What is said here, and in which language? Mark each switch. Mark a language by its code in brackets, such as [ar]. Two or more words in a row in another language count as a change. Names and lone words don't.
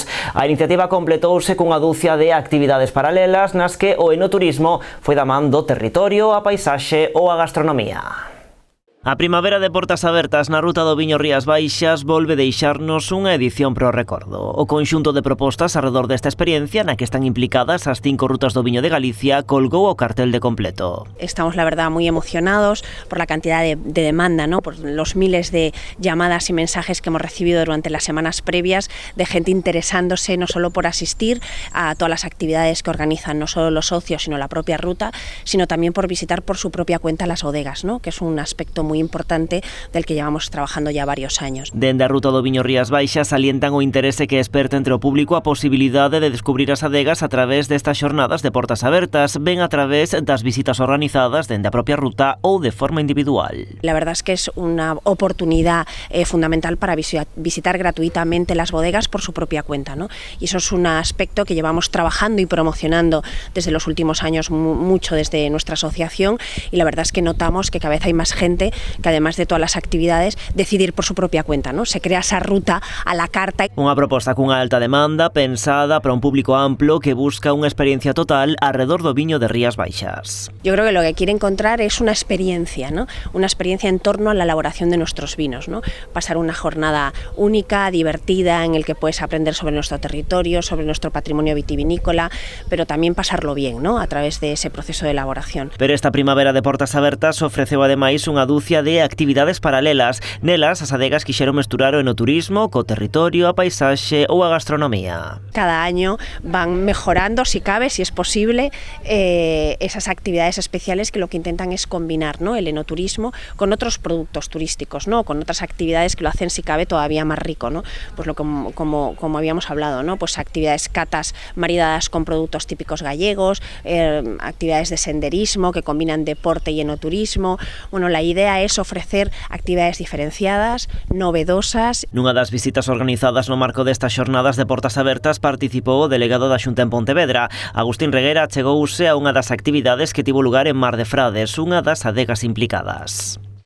[gl] A iniciativa completouse cunha dúcia de actividades paralelas nas que o enoturismo foi da man do territorio, a paisaxe ou a gastronomía. A primavera de portas abertas na Ruta do Viño Rías Baixas volve deixarnos unha edición pro recordo. O conxunto de propostas arredor desta experiencia, na que están implicadas as 5 rutas do viño de Galicia, colgou o cartel de completo. [es] Estamos, la verdad, muy emocionados por la cantidad de demanda, ¿no? Por los miles de llamadas y mensajes que hemos recibido durante las semanas previas de gente interesándose no solo por asistir a todas las actividades que organizan no solo los socios, sino la propia ruta, sino también por visitar por su propia cuenta las bodegas, ¿no? Que es un aspecto moi importante del que llevamos trabajando ya varios años. [gl] Dende a Ruta do Viño Rías Baixas salientan o interese que esperta entre o público a posibilidade de descubrir as adegas a través destas xornadas de portas abertas, ben a través das visitas organizadas dende a propia ruta ou de forma individual. [es] La verdad es que es una oportunidad fundamental para visitar gratuitamente las bodegas por su propia cuenta, ¿no? Y eso es un aspecto que llevamos trabajando y promocionando desde los últimos años mucho desde nuestra asociación, y la verdad es que notamos que cada vez hay más gente que, además de todas las actividades, decide ir por su propia cuenta, ¿no? Se crea esa ruta a la carta. [gl] Unha proposta cunha alta demanda pensada para un público amplo que busca unha experiencia total alrededor do viño de Rías Baixas. [es] Yo creo que lo que quiere encontrar es una experiencia, ¿no? Una experiencia en torno a la elaboración de nuestros vinos, ¿no? Pasar una jornada única, divertida, en el que puedes aprender sobre nuestro territorio, sobre nuestro patrimonio vitivinícola, pero también pasarlo bien, ¿no? A través de ese proceso de elaboración. [gl] Pero esta primavera de portas abertas ofreceu ademais unha dúcia de actividades paralelas. Nelas, as adegas quixeron mesturar o enoturismo co territorio, a paisaxe ou a gastronomía. [es] Cada año van mejorando, si cabe, si es posible, esas actividades especiales que lo que intentan es combinar, ¿no? El enoturismo con otros productos turísticos, ¿no? Con otras actividades que lo hacen, si cabe, todavía más rico, ¿no? Pues como habíamos hablado, ¿no? Pues actividades catas maridadas con productos típicos gallegos, actividades de senderismo que combinan deporte y enoturismo. Bueno, la idea es ofrecer actividades diferenciadas, novedosas. [gl] Nunha das visitas organizadas no marco destas xornadas de portas abertas participou o delegado da Xunta en Pontevedra. Agustín Reguera chegouse a unha das actividades que tivo lugar en Mar de Frades, unha das adegas implicadas.